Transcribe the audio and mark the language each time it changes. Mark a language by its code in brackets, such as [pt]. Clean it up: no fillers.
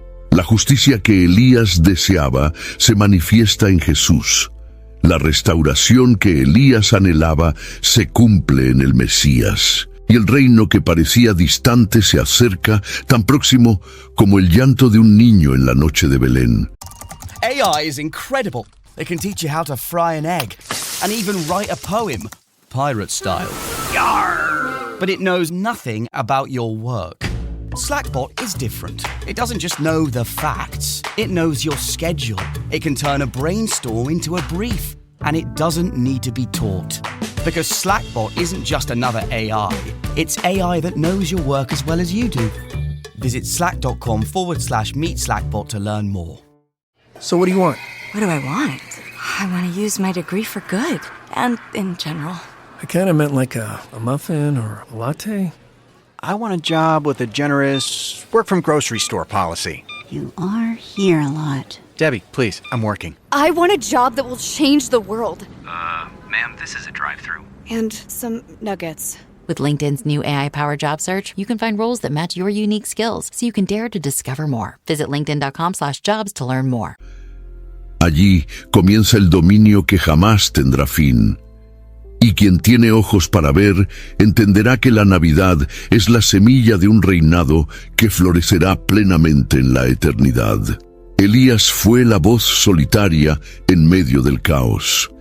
[es] La justicia que Elías deseaba se manifiesta en Jesús. La restauración que Elías anhelaba se cumple en el Mesías. Y el reino que parecía distante se acerca, tan próximo como el llanto de un niño en la noche de Belén. [en] AI is incredible. It can teach you how to fry an egg and even write a poem, pirate style. Yarr! But it knows nothing about your work. Slackbot is different. It doesn't just know the facts. It knows your schedule. It can turn a brainstorm into a brief. And it doesn't need to be taught. Because Slackbot isn't just another AI. It's AI that knows your work as well as you do. Visit slack.com/meet Slackbot to learn more. So what do you want? What do I want? I want to use my degree for good. And in general. I kind of meant like a muffin or a latte. I want a job with a generous work-from-grocery-store policy. You are here a lot. Debbie, please, I'm working. I want a job that will change the world. Ma'am, this is a drive-thru. And some nuggets. With LinkedIn's new AI-powered job search, you can find roles that match your unique skills, so you can dare to discover more. Visit linkedin.com/jobs to learn more. [es] Allí comienza el dominio que jamás tendrá fin. Y quien tiene ojos para ver, entenderá que la Navidad es la semilla de un reinado que florecerá plenamente en la eternidad. Elías fue la voz solitaria en medio del caos.